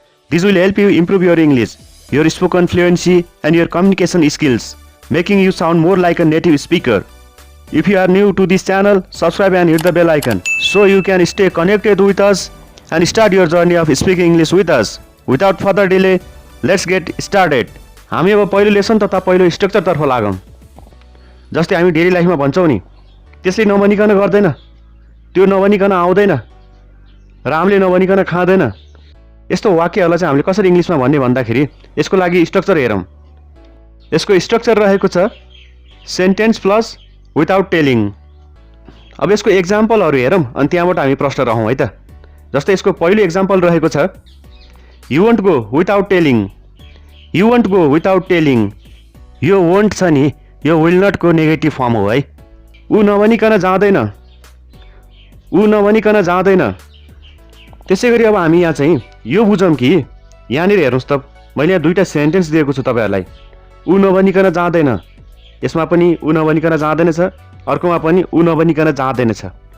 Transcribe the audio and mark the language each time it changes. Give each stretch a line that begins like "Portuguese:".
English: This will help you improve your English, your spoken fluency, and your communication skills, making you sound more like a native speaker. If you are new to this channel, subscribe and hit the bell icon so you can stay connected with us and start your journey of speaking English with us. Without further delay, let's get started.
Nepali: हामी अब पहिलो lesson तथा पहिलो structure तर्फ लागौं। जस्तै हामी daily लाइफमा भन्छौं नि, त्यसले नभनिकन गर्दैन, त्यो नभनिकन आउँदैन, रामले नभनिकन खाँदैन। यस्तो वाक्यहरूलाई चाहिँ हामीले कसरी इंग्लिशमा भन्ने भन्दाखेरि यसको लागि स्ट्रक्चर हेरौं। यसको स्ट्रक्चर रहेको छ
English: Sentence plus without telling.
Nepali: अब यसको एक्जाम्पलहरू हेरौं अनि त्यहाँबाट हामी प्रश्न रहौं है त। जस्तै यसको पहिलो एक्जाम्पल रहेको छ
English: You won't go without telling. You won't go without telling.
Nepali: यो वन्ट छ नि, यो विल नट को नेगेटिभ फर्म हो है। ऊ नभनिकन जाँदैन, ऊ नभनिकन जाँदैन। त्यसैगरी अब हामी यहाँ चाहिँ यो बुझौं कि यहाँनिर हेर्नुस् त, मैले यहाँ दुईटा सेन्टेन्स दिएको छु तपाईहरुलाई। ऊ नभनिकन जाँदैन, यसमा पनि ऊ नभनिकन जाँदैन छ, अर्कोमा पनि ऊ नभनिकन जाँदैन छ।